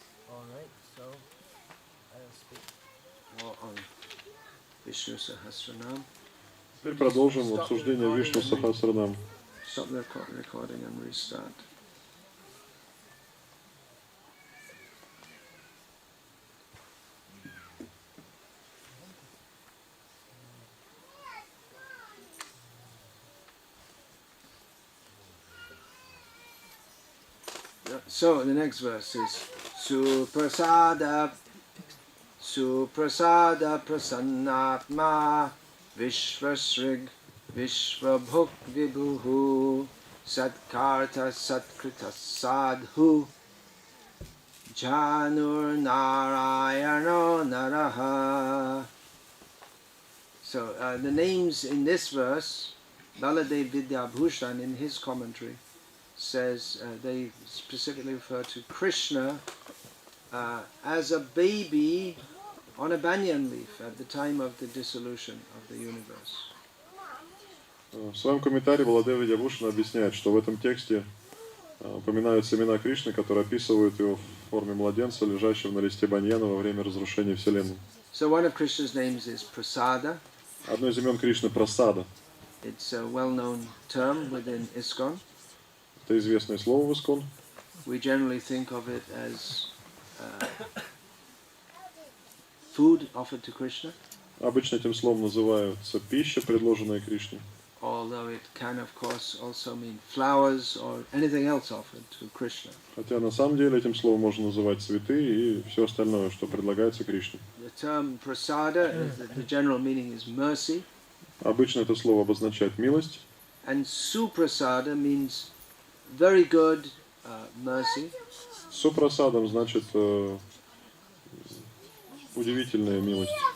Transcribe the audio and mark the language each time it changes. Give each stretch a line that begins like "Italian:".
English: All right, so I'll speak more on Vishnu Sahasranam.
Russian: Теперь продолжим обсуждение Вишну Сахасранам.
English: Stop the recording and restart. So the next verse is
Sanskrit: Suprasada Prasannatma Vishvasrig Vishvabhuk Vibhuhu Satkarta Satkrita Sadhu Janur Narayano Naraha.
English: So the names in this verse, Baladev Vidyabhushan in his commentary says they specifically refer to Krishna as a baby on a banyan leaf at the time of the dissolution of the universe.
Russian: В своем комментарии Баладев Видьябхушан объясняет, что в этом тексте упоминаются имена Кришны, которые описывают его в форме младенца, лежащего на листе баньяна во время разрушения Вселенной.
English: So one of Krishna's names is Prasada.
Russian: Одно из имен Кришны Прасада.
English: It's a well-known term within ISKCON.
Russian: Это известное слово в Искон.
English: We generally think of it as food offered to Krishna.
Russian: Обычно этим словом называется пища, предложенная Кришне.
English: Although it can, of course, also mean flowers or anything else offered to Krishna.
Russian: Хотя на самом деле этим словом можно называть цветы и все остальное, что предлагается Кришне.
English: The term prasada, the general meaning is mercy.
Russian: Обычно это слово обозначает милость.
English: And Suprasada means very good mercy.
Russian: Супрасадом значит удивительная милость.